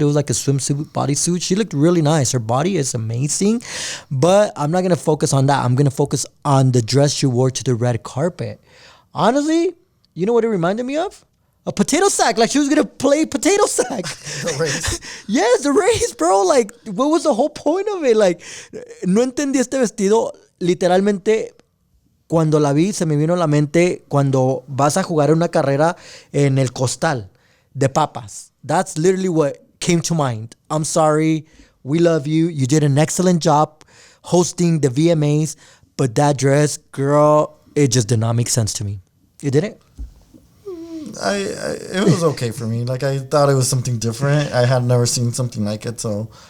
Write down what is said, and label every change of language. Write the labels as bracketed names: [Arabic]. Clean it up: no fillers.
[English] It was like a swimsuit bodysuit. She looked really nice. Her body is amazing. But I'm not going to focus on that. I'm going to focus on the dress she wore to the red carpet. Honestly, you know what it reminded me of? A potato sack, like she was gonna play potato sack. The race. Yes, the race, bro. Like, what was the whole point of it? Like, [Spanish] no entendí este vestido. Literalmente, cuando la vi, se me vino a la mente cuando vas a jugar una carrera en el costal de papas. [English] That's literally what came to mind. I'm sorry. We love you. You did an excellent job hosting the VMAs, but that dress, girl, it just did not make sense to me. It didn't? It was okay for me. Like, I thought it was something different. I had never seen something like it, so.